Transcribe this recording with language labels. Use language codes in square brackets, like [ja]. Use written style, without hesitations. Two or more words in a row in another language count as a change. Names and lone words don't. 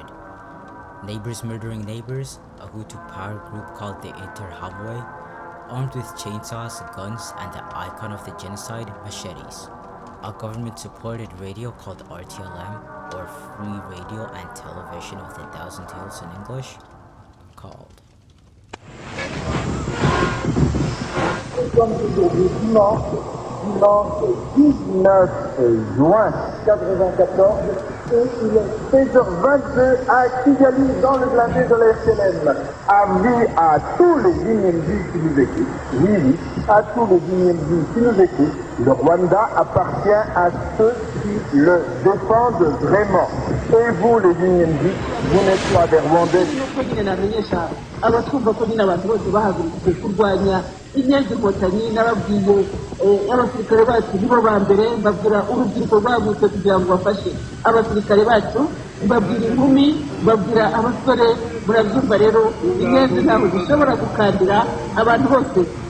[en] Neighbors murdering neighbors, a Hutu power group called the Interahamwe, armed with chainsaws, guns, and the icon of the genocide, machetes. A government-supported radio called RTLM, or Free Radio and Television of the Thousand Hills in English, called. [fr] Dimanche 19 juin 1994 et il est 16h22 à Kigali dans le blindé de la FLM. Avis à tous les IND qui nous écoutent, oui, à tous les IND qui nous écoutent, le Rwanda appartient à ceux qui le défendent vraiment. Et vous les IND, vous n'êtes pas des Rwandais. [rw] Abatwumva ko nyine abantu bose bahagurukije kurwanya inyenzi n'ababwiye abasirikare bacu nibo ba mbere, mbabwira urubyiruko rwagutse kugira ngo bafashe abasirikare bacu, mbabwira inkumi, mbabwira abasore. Murabyumva rero, inyenzi ntabwo zishobora gukandira abantu bose.